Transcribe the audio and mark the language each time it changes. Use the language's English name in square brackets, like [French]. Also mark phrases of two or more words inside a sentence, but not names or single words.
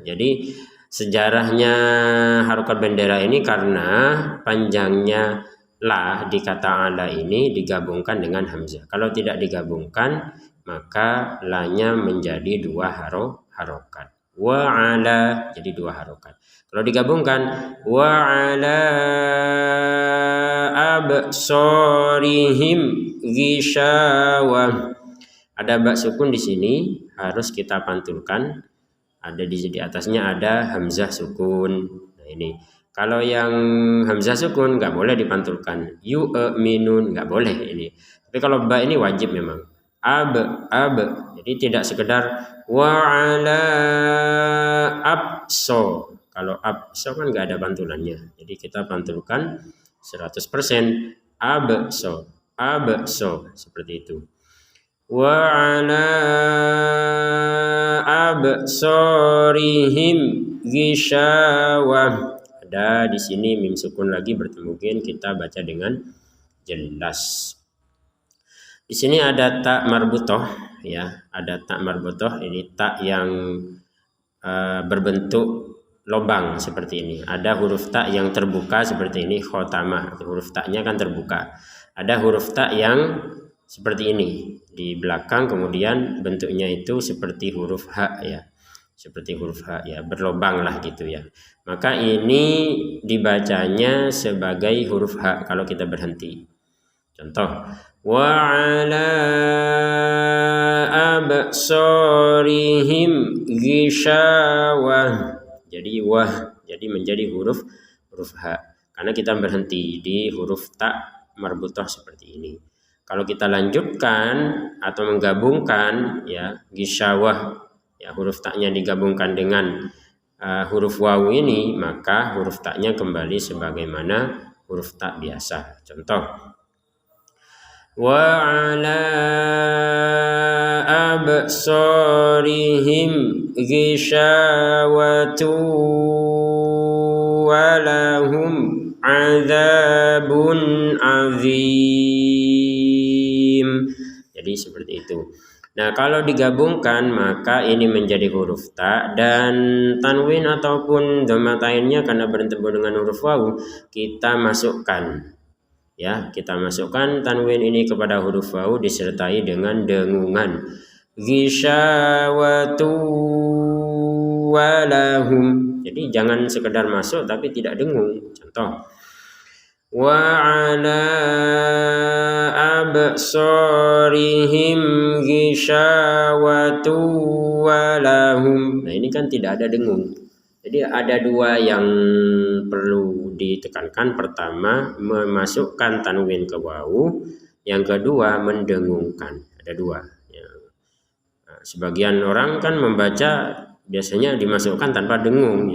[Indonesian] Jadi sejarahnya harokat bendera ini karena panjangnya la di kata ala ini digabungkan dengan hamzah. Kalau tidak digabungkan maka la-nya menjadi dua harokat. [Arabic] وعلى [Indonesian] jadi dua harokat. Kalau digabungkan [Arabic] وعلى أبصارهم غشاوة. [Indonesian] Ada ba sukun di sini harus kita pantulkan. Ada di atasnya ada hamzah sukun. Nah ini. Kalau yang hamzah sukun nggak boleh dipantulkan. Yu'minun nggak boleh ini. Tapi kalau ba ini wajib memang. Ab. Jadi tidak sekedar [Arabic] وعلى أبص. [Indonesian] Kalau abso kan nggak ada pantulannya. Jadi kita pantulkan 100%. Abso seperti itu. [Arabic] وعلى أبصارهم غشاوة. [Indonesian] Ada di sini mim sukun lagi bertemu gen, kita baca dengan jelas. Di sini ada tak marbutoh ya, ada tak marbutoh. Ini tak yang berbentuk lubang seperti ini. Ada huruf tak yang terbuka seperti ini, khotamah. Huruf taknya kan terbuka. Ada huruf tak yang seperti ini di belakang, kemudian bentuknya itu seperti huruf H ya. Seperti huruf H ya, berlubang lah gitu ya. Maka ini dibacanya sebagai huruf H kalau kita berhenti. Contoh, [Arabic] وعلى أبصارهم غشاوة. [Indonesian] Jadi wah, jadi menjadi huruf H. Karena kita berhenti di huruf tak marbutoh seperti ini. Kalau kita lanjutkan atau menggabungkan ya ghishawah, ya huruf taknya digabungkan dengan huruf wawu ini, maka huruf taknya kembali sebagaimana huruf tak biasa. Contoh, [Arabic] وعلى أبصارهم غشاوة ولهم عذاب عظيم. [Indonesian] Jadi seperti itu. Nah, kalau digabungkan maka ini menjadi huruf ta, dan tanwin ataupun dhamatainnya karena bertemu dengan huruf wawu kita masukkan. Ya, kita masukkan tanwin ini kepada huruf wawu disertai dengan dengungan. [Arabic] غشاوة ولهم. [Indonesian] Jadi jangan sekedar masuk tapi tidak dengung. Contoh, [Arabic] وعلى أبصارهم غشاوة ولهم. [Indonesian] Nah, ini kan tidak ada dengung. Jadi ada dua yang perlu ditekankan. Pertama, memasukkan tanwin ke wawu. Yang kedua, mendengungkan. Ada dua. Ya. Nah, sebagian orang kan membaca biasanya dimasukkan tanpa dengung.